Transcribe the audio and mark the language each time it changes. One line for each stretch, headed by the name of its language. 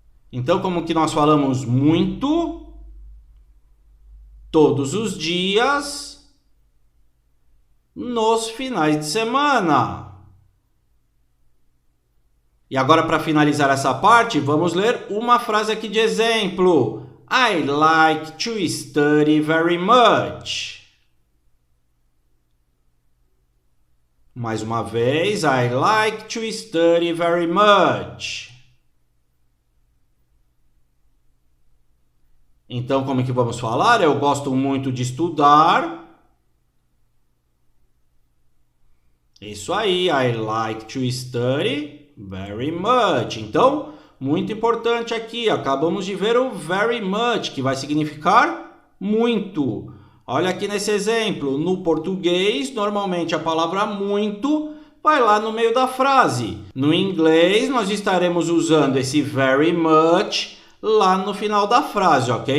Portuguese: Então, como que nós falamos muito? Todos os dias. Nos finais de semana. E agora, para finalizar essa parte, vamos ler uma frase aqui de exemplo.
English: I like to study very much.
Portuguese: Mais uma vez,
English: I like to study very much.
Portuguese: Então, como é que vamos falar? Eu gosto muito de estudar. Isso aí,
English: I like to study very much.
Portuguese: Então, muito importante aqui, acabamos de ver o very much, que vai significar muito. Olha aqui nesse exemplo, no português, normalmente a palavra muito vai lá no meio da frase. No inglês, nós estaremos usando esse very much lá no final da frase, ok?